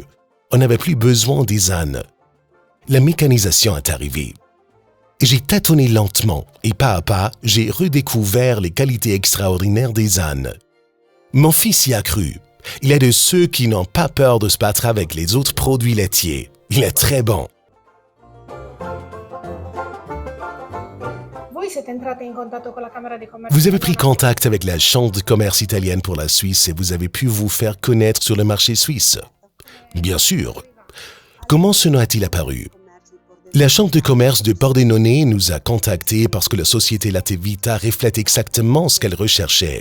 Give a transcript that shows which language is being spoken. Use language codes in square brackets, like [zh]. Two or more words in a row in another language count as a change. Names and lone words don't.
[fr] On n'avait plus besoin des ânes. La mécanisation est arrivée. J'ai tâtonné lentement et pas à pas, j'ai redécouvert les qualités extraordinaires des ânes. Mon fils y a cru. Il est de ceux qui n'ont pas peur de se battre avec les autres produits laitiers. Il est très bon. [it] Voi siete entrati in contatto con la Camera di Commercio? [fr] Vous avez pris contact avec la Chambre de commerce italienne pour la Suisse et vous avez pu vous faire connaître sur le marché suisse. Bien sûr. Comment ce nom a-t-il apparu? La Chambre de commerce de Pordenone nous a contactés parce que la société Lattevita reflète exactement ce qu'elle recherchait.